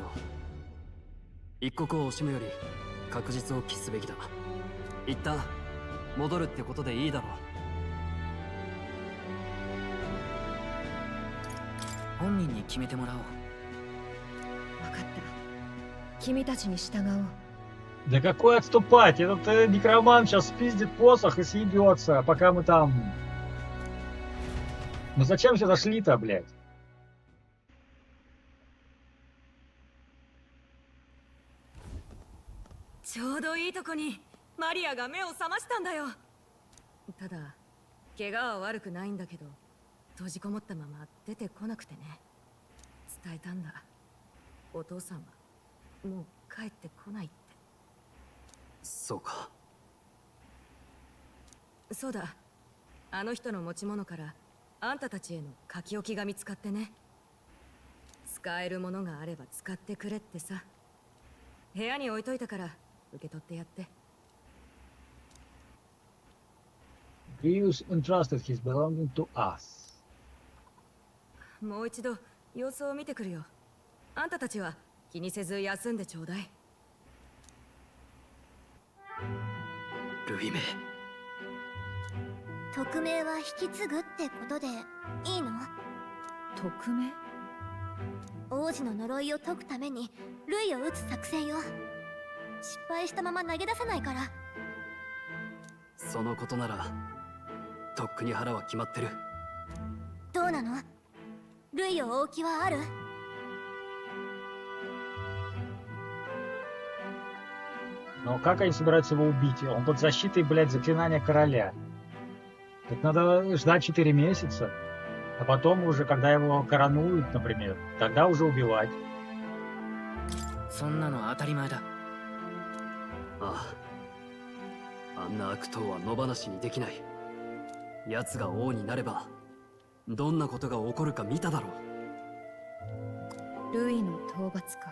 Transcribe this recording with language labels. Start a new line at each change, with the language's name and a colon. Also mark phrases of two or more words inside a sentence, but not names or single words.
Japanese: 一刻を惜しむより確実を期すべきだ。一旦戻るってことでいいだろう。本人に決めてもらおう。分かった。君たちに従おう。
Russian: Да какой отступать? Этот некромант сейчас спиздит посох и съебется, пока мы там... Ну зачем сюда шли-то, блядь?
Japanese: ちょうどいいとこにマリアが目を覚ましたんだよ。ただ怪我は悪くないんだけど、閉じこもったまま出てこなくてね。伝えたんだ。お父さんはもう帰ってこないって。そうか。そうだ、あの人の持ち物からあんたたちへの書き置きが見つかってね。使えるものがあれば使ってくれってさ。部屋に置いといたから受け取ってやって。
English: Grievous entrusted his belonging to us.
Japanese: もう一度様子を見てくるよ。あんたたちは気にせず休んでちょうだい。ルイメ、匿名は引き継ぐってことでいいの？匿名？王子の呪いを解くためにルイを撃つ作戦よ。失敗したまま投げ出さないから。そのことならとっくに腹は決まってる。どうなの？ルイを追う気はある
Russian: Но как они собираются его убить? Он под защитой, блядь, заклинания короля. Так надо ждать 4 месяца. А потом уже, когда его коронуют, например, тогда уже убивать.
Japanese: そんなの当たり前だ。ああ、あんな悪党は野放しにできない。奴が王になればどんなことが起こるか見ただろう。ルイの討伐か。